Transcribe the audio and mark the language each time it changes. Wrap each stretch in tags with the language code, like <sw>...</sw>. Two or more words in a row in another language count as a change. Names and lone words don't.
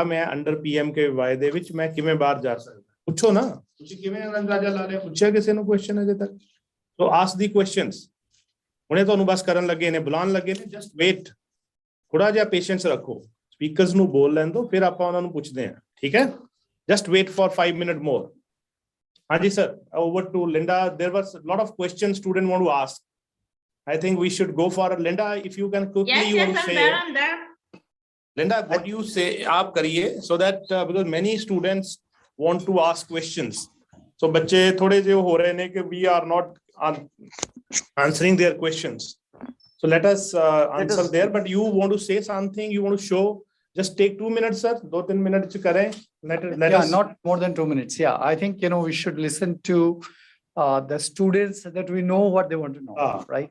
<pa>ਮੈਂ ਅੰਡਰ PMKVY ਦੇ ਵਿੱਚ ਮੈਂ ਕਿਵੇਂ ਬਾਹਰ ਜਾ ਸਕਦਾ ਪੁੱਛੋ ਨਾ ਤੁਸੀਂ ਕਿਵੇਂ ਅੰਦਾਜ਼ਾ ਲਾ ਰਹੇ ਪੁੱਛਿਆ ਕਿਸੇ ਨੂੰ ਕੁਐਸਚਨ ਅਜੇ ਤੱਕ</pa> <en>so ask the questions</en> <pa>ਹੁਣੇ ਤੁਹਾਨੂੰ ਬਸ ਕਰਨ ਲੱਗੇ ਨੇ ਬੁਲਾਉਣ ਲੱਗੇ ਨੇ</pa> <en>just wait</en> <pa>ਥੋੜਾ ਜਿਹਾ ਪੇਸ਼ੈਂਸ ਰੱਖੋ ਸਪੀਕਰਸ ਨੂੰ ਬੋਲ ਲੈਣ ਦਿਓ ਫਿਰ ਆਪਾਂ ਉਹਨਾਂ ਨੂੰ ਪੁੱਛਦੇ ਹਾਂ ਠੀਕ ਹੈ</pa> <en>just wait for 5 minute more</en> <pa>ਹਾਂਜੀ ਸਰ</pa> <en>over to Linda there was lot of questions student want to ask I think we should go for Linda if you can quickly you want to say I'm there. Linda what you say</en> <hi>आप करिए</hi> <en>so that because many students want to ask questions so</en> <hi>बच्चे थोड़े जो हो रहे हैं कि</hi> <en>we are not answering their questions so let us answer there but you want to say something you want to show just take 2 minutes sir 2-3 minutes kare let us not more than 2 minutes I think we should listen to the students so that we know what they want to know right</en>